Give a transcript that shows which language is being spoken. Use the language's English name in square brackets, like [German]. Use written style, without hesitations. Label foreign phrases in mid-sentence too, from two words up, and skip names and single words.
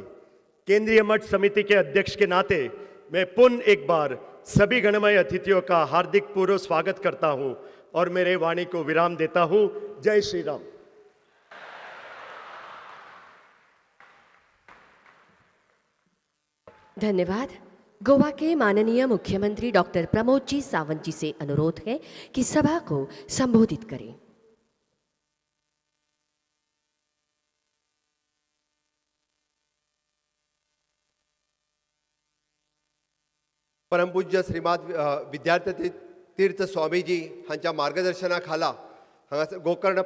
[Hindi] केंद्रीय मठ समिति के अध्यक्ष के नाते मैं पुनः एक बार सभी गणमय अतिथियों का हार्दिक पूर्व स्वागत करता हूं और मेरे वाणी को विराम देता हूं। जय श्री राम। धन्यवाद। गोवा के माननीय मुख्यमंत्री डॉक्टर प्रमोद जी सावंत जी से अनुरोध है कि सभा को संबोधित करें। [Konkani] परमपूज्य श्रीमाद विद्यार्थी तीर्थ स्वामीजी हांच्या मार्गदर्शनाखाला हांगासर गोकर्ण